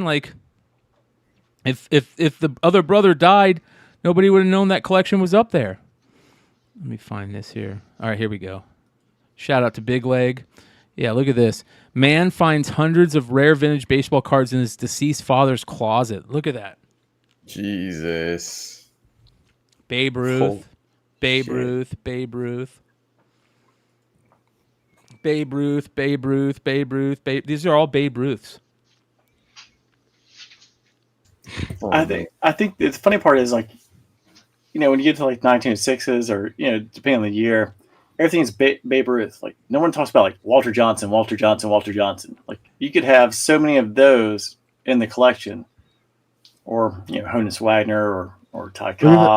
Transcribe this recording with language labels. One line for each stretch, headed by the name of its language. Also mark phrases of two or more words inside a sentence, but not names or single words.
English: Like, if the other brother died, nobody would have known that collection was up there. Let me find this here. All right, here we go. Shout out to BigLegg. Yeah, look at this. Man finds hundreds of rare vintage baseball cards in his deceased father's closet. Look at that. Jesus. Babe Ruth. Babe Ruth. Babe Ruth. Babe Ruth, Babe Ruth, Babe Ruth, Babe. These are all Babe Ruths. I think the funny part is, like, when you get to like 1906s or depending on the year, everything's Babe Ruth. Like, no one talks about like Walter Johnson. Like, you could have so many of those in the collection, or Honus Wagner or Ty Cobb.